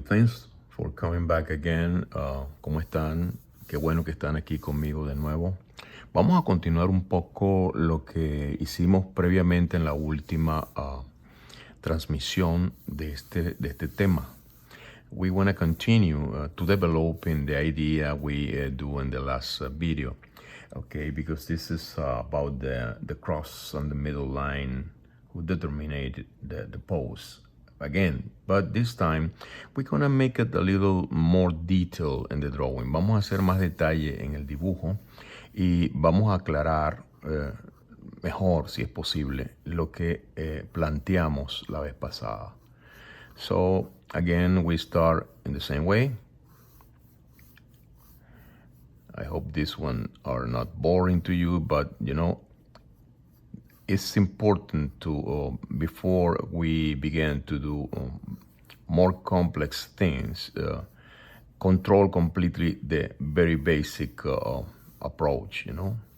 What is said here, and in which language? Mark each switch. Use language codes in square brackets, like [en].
[en] Thanks for coming back again. [es] ¿Cómo están? Qué bueno que están aquí conmigo de nuevo. Vamos a continuar un poco lo que hicimos previamente en la última transmisión de este tema. [en] We want to continue to developing the idea we do in the last video. Okay, because this is about the cross on the middle line who determined the pose again, but this time we're gonna make it a little more detail in the drawing. [es] Vamos a hacer más detalle en el dibujo y vamos a aclarar mejor, si es posible, lo que planteamos la vez pasada. [en] So again, we start in the same way. I hope this one are not boring to you, but you know, it's important to, before we begin to do more complex things, control completely the very basic approach, you know.